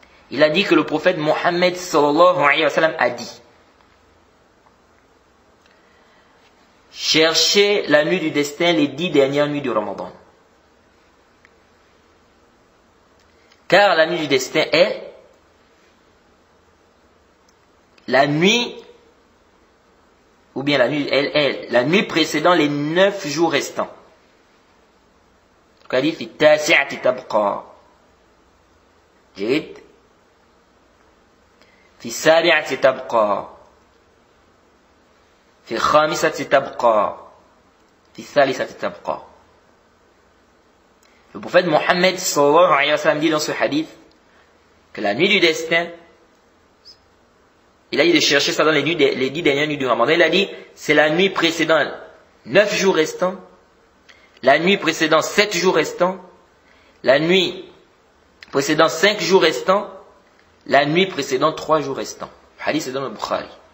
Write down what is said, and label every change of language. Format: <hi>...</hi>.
<fr>Il a dit que le prophète Mohammed</fr> <ar>sallallahu alayhi wa sallam</ar> <fr>a dit: cherchez la nuit du destin les 10 dernières nuits du Ramadan. Car la nuit du destin est la nuit, ou bien la nuit, elle est la nuit précédant les 9 jours restants.</fr> <ar>قال في التاسعة تبقى جيد في السابعة تبقى في الخامسة تبقى في الثالثة تبقى.</ar> <fr>Le prophète Mohammed</fr> <ar>sallallahu alayhi wa sallam</ar> <fr>dit dans ce hadith que la nuit du destin, il a dit de chercher ça dans les 10 dernières nuits du Ramadan. Il a dit c'est la nuit précédant 9 jours restants, la nuit précédant 7 jours restants, la nuit précédant 5 jours restants, la nuit précédant 3 jours restants. Le hadith est dans le Bukhari.</fr>